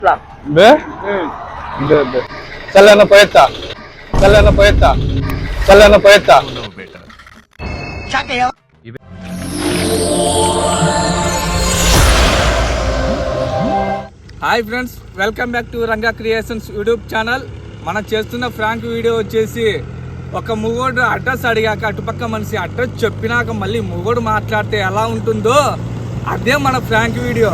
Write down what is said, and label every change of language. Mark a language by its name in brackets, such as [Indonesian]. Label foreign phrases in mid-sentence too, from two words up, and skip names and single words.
[English] Be? Be, be. Salana poeta. Salana poeta. Salana poeta. Hi friends, welcome back to Ranga Creations YouTube channel. [Telugu] మనం చేస్తున్న [English] prank video [Telugu] వచ్చేసి ఒక మొగోడు అడ్రస్ అడిగాక అటుపక్క మనిషి అడ్రస్ చెప్పినాక మళ్ళీ మొగోడు మాట్లాడితే ఎలా ఉంటుందో అదే మన [English] prank video.